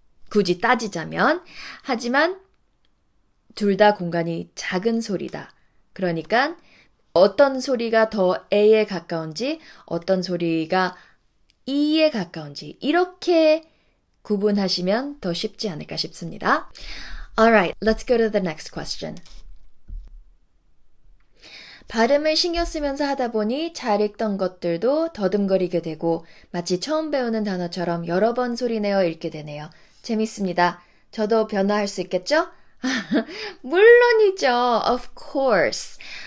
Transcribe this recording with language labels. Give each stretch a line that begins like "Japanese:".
Korean: 굳이 따지자면. 하지만 둘 다 공간이 작은 소리다. 그러니까 어떤 소리가 더 A에 가까운지, 어떤 소리가 E에 가까운지 이렇게 구분하시면 더 쉽지 않을까 싶습니다.
English: Alright, let's go to the next question.
Korean: 발음을 신경 쓰면서 하다 보니 잘 읽던 것들도 더듬거리게 되고 마치 처음 배우는 단어처럼 여러 번 소리내어 읽게 되네요. 재밌습니다. 저도 변화할 수 있겠죠? 물론이죠.
English: Of course.